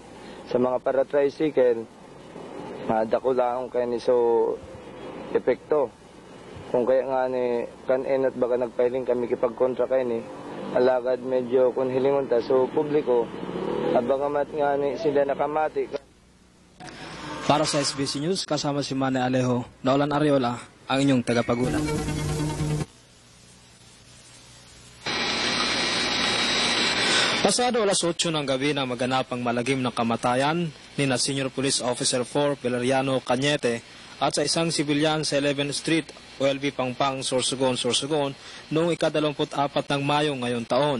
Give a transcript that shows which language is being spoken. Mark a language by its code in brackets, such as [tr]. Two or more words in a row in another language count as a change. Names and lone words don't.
[bik] Sa mga para tricycle, dako lang kaya ni so epekto. Kung kaya nga ni kan-en at baka nagpailing kami kipag-kontra kayo ni, alagad medyo kung hilingon ta. So publiko, abangamat nga ni sila nakamati. [tl] Para sa SBC News, kasama si Manny Alejo, Nolan Ariola, ang inyong tagapagulat. Pasado alas 8 ng gabi na maganap ang malagim na kamatayan ni na Senior Police Officer 4 Peleriano Cañete at sa isang sibilyan sa 11th Street, OLV Pangpang, Sorsogon noong ika-24 ng Mayo ngayon taon.